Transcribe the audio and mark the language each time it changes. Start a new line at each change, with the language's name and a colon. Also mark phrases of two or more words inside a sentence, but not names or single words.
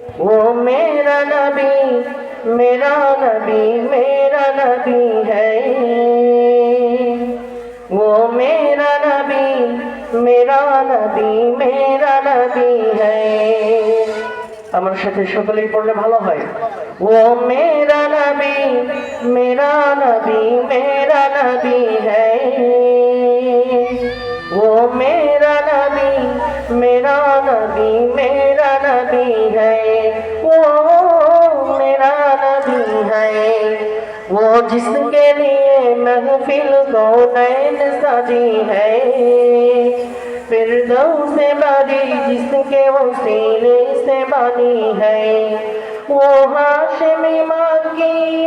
Urdu: وہ میرا نبی میرا نبی میرا نبی ہے وہ میرا نبی میرا نبی میرا نبی ہے
Bangla: আমার সাথে সকলেই পড়লে ভালো হয়
Urdu: وہ میرا نبی میرا نبی میرا نبی ہے وہ میرا نبی میرا نبی میرا نبی ہے وہ میرا نبی ہے وہ جس کے لیے محفل کونین سجی ہے فردوس بڑی جس کے وسیلے سے بنی ہے وہ ہاشمی مکی